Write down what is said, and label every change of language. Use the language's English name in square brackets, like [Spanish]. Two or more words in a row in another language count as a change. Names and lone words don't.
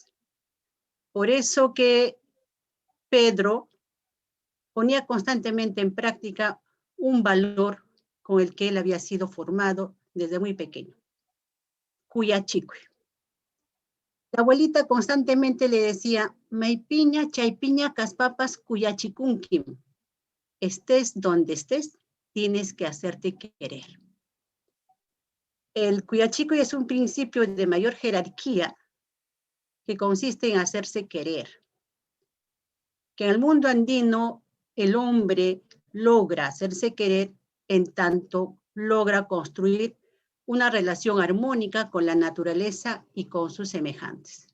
[Spanish] Por eso que Pedro ponía constantemente en práctica un valor con el que él había sido formado desde muy pequeño, cuyachico. La abuelita constantemente le decía, [Quechua] Maipiña, chaypiña, caspapas, cuyachikunkim. [Spanish] Estés donde estés, tienes que hacerte querer. El cuyachico es un principio de mayor jerarquía que consiste en hacerse querer. Que en el mundo andino el hombre logra hacerse querer en tanto logra construir una relación armónica con la naturaleza y con sus semejantes.